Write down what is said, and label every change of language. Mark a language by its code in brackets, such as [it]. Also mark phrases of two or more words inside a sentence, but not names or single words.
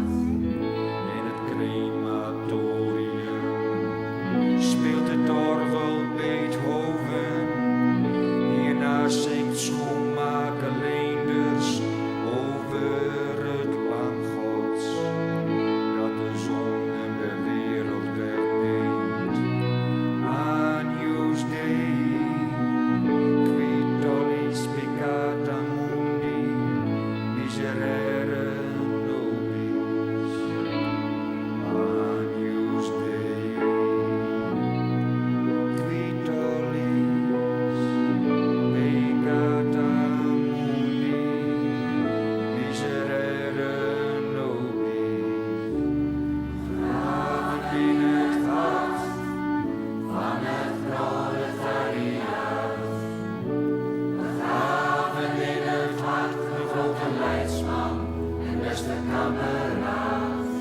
[nl] In het crematorium speelt het orgel Beethoven. Hierna zingt schoenmaker Leenders over het lam Gods, dat de zon en de wereld wegneemt. [la] Agnus Dei, qui tollis peccata mundi, miserere nobis. Agnus Dei, qui tollis peccata mundi, miserere nobis. [nl] Begraven in het hart van het proletariaat. Begraven in het hart een grote leidsman en beste kameraad.